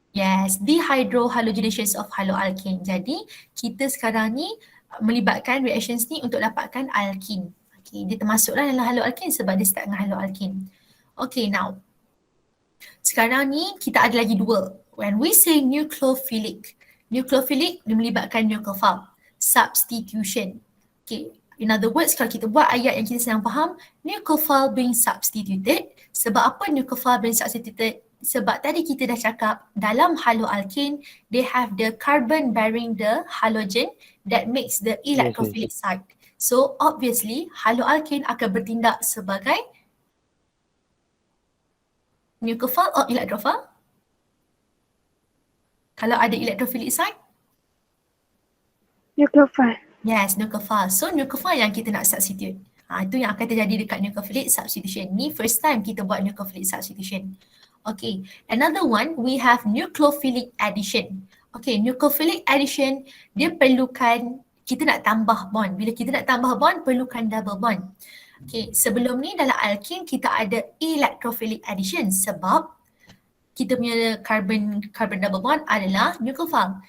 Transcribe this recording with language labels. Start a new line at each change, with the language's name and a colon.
English: Yes, dehydrohalogenations of haloalkane.
Malay: Jadi kita sekarang ni melibatkan reactions ni untuk dapatkan alkene. Okay, dia termasuklah dalam haloalkane sebab dia start dengan haloalkane. Okay, now sekarang ni kita ada lagi 2.
English: When we say nucleophilic dia melibatkan nucleophile substitution.
Malay: Okay, in other words, kalau kita buat ayat yang kita senang faham, nucleophile being substituted.
English: Sebab apa nucleophile being substituted? Sebab tadi kita dah cakap dalam haloalkane they have the carbon bearing the halogen that makes the electrophilic site.
Malay: So obviously haloalkane akan bertindak sebagai nucleophile or electrophile? Kalau ada electrophilic site?
English: Nucleophile.
Malay: Yes, nucleophile. So nucleophile yang kita nak substitute. Itu yang akan terjadi dekat nucleophilic substitution. Ni first time kita buat nucleophilic substitution.
English: Okay, another one we have nucleophilic addition.
Malay: Okay, nucleophilic addition dia perlukan kita nak tambah bond. Bila kita nak tambah bond perlukan double bond. Okay, sebelum ni dalam alkene kita ada electrophilic addition sebab kita punya carbon double bond adalah nucleophile.